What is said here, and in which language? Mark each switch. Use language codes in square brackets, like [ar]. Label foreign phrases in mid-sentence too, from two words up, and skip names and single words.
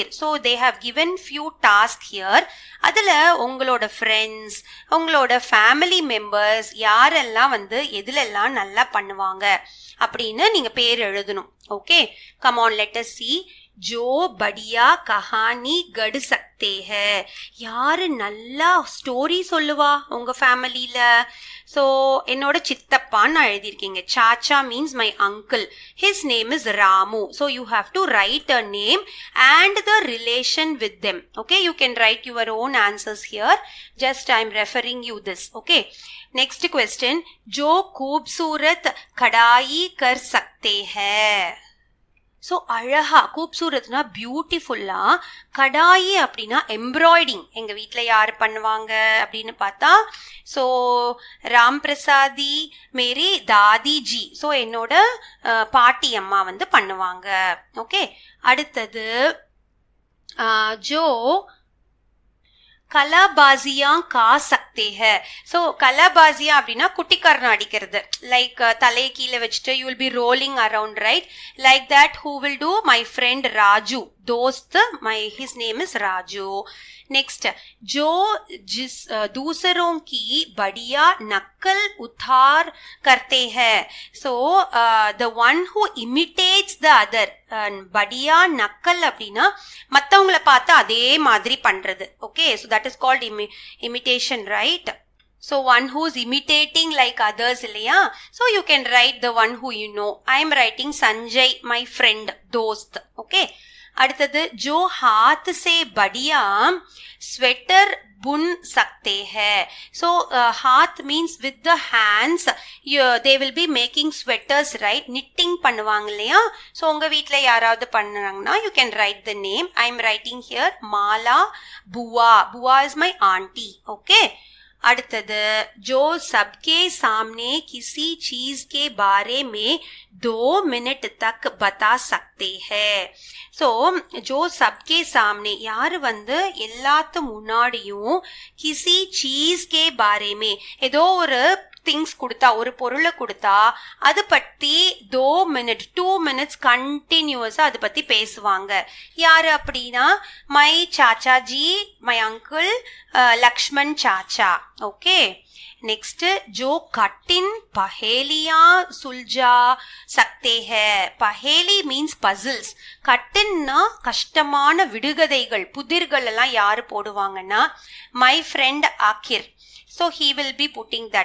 [en] so they have given few tasks here. [ta] அதுல உங்களோட ஃப்ரெண்ட்ஸ், உங்களோட [en] family members [ta] யாரெல்லாம் வந்து எதுலெல்லாம் நல்லா பண்ணுவாங்க அப்படின்னு நீங்க பேர் எழுதணும். ஓகே, [en] come on, let us see. [hi] जो बढ़िया कहानी गढ़ सकते हैं, [ta] யாரு நல்லா ஸ்டோரி சொல்லுவா உங்க ஃபேமிலியில. ஸோ என்னோட சித்தப்பான்னு நான் எழுதியிருக்கீங்க. [en] Chacha means my uncle, his name is Ramu. So you have to write a name and the relation with them. Okay, you can write your own answers here. Just I am referring you this. Okay, next question. [hi] जो खूबसूरत कढ़ाई कर सकते हैं. [ta] ஸோ அழகா, கூப்சூரத்னா பியூட்டிஃபுல்லா, கடாயி அப்படின்னா எம்ப்ராய்டிங். எங்க வீட்டுல யார் பண்ணுவாங்க அப்படின்னு பார்த்தா, ஸோ ராம் பிரசாதி [hi] मेरी दादी जी, [ta] ஸோ என்னோட பாட்டி அம்மா வந்து பண்ணுவாங்க. ஓகே, அடுத்தது [hi] जो कलाबाज़ियाँ खा सकते हैं. [ta] ஸோ கலாபாசியா அப்படின்னா குட்டிக்காரன் அடிக்கிறது, லைக் தலையை கீழே வச்சுட்டு [en] you will be rolling around, right, like that. Who will do? my friend Raju, दोस्त, his name is Raju. Next, [hi] जो जिस दूसरों की बढ़िया नकल उतार करते हैं. [en] So the one who imitates the other. [hi] बढ़िया नकल [ta] அப்படின்னா மத்தவங்களை பார்த்து அதே மாதிரி பண்றது. [en] Okay, so that is called imitation, right? So one who's imitating like others [ta] இல்லையா. [en] So you can write the one who you know. I am writing Sanjay, my friend, dost. [hi] Okay. அடுத்தது जो हाथ से बढ़िया स्वेटर बुन सकते हैं. [en] So हाथ means with the hands they will be making sweaters, right? Knitting [ta] பண்ணுவாங்க இல்லையா? [en] So [ta] உங்க வீட்ல யாராவது பண்ணறாங்கன்னா [en] you can write the name. I am writing here Mala Bua. Bua is my auntie. [hi] Okay. அடுத்தது जो सबके सामने किसी चीज के बारे में 2 मिनट तक बता सकते हैं. [ta] So [hi] जो सबके सामने यार [ta] வந்து எல்லாத்து முன்னாடியும் [hi] किसी चीज के बारे में [ta] ஏதோ ஒரு திங்ஸ் கொடுத்தா ஒரு பொருளை கொடுத்தா அது பத்தி 2 [en] minutes continuously [ta] அது பத்தி பேசுவாங்க. யாரு அப்படின்னா [en] my Chachaji, my uncle Lakshman Chacha. ஓகே. [hi] नेक्स्ट जो कठिन पहेलियां सुलझा सकते हैं. [en] Paheli means puzzles. [ta] கட்டின்னா கஷ்டமான விடுகதைகள் புதிர்கள் எல்லாம் யாரு போடுவாங்கன்னா [en] my friend Aakir. So he will be putting that.